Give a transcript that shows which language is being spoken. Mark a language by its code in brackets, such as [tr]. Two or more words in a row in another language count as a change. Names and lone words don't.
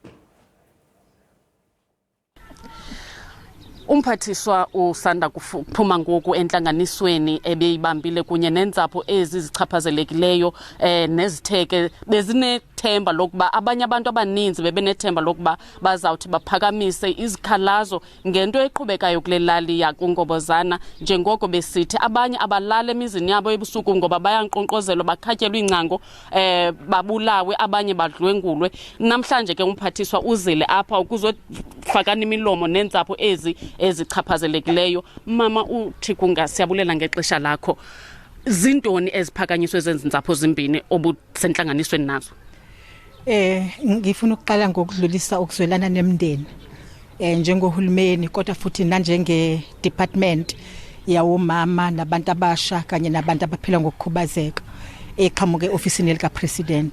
[xh] Umphathiswa usanda kuphuma ngoku entlanganisweni ebeyibambile kunye nentsapho ezi zichaphazelekileyo nezitheke bezinethemba lokuba abanye abantu abaninzi bebenethemba lokuba bazawuthi baphakamise izikhalazo ngento eqhubekayo kule lali yakungobozana njengoko besithi abanye abalala emizini yabo ebusuku ngoba bayanqonqozelwa bakhatyelwa ingcango babulawe abanye badlwengulwe. Namhlanje ke umphathiswa uzile apha ukuzofakana imilomo nentsapho ezichaphazelekileyo. Mama uThikunga, siyabulela ngexesha lakho. Zintoni eziphakanyiswe zentsapho zimbini obusentlanganisweni nazo? [zu] Ngifuna ukuqala ngokudlulisa ukuzwelana nemndeni njengohulumeni kodwa futhi nanjenge department yawo mama nabantu abasha kanye nabantu abaphila ngokukhubazeka eqhamuke ofisini lika president.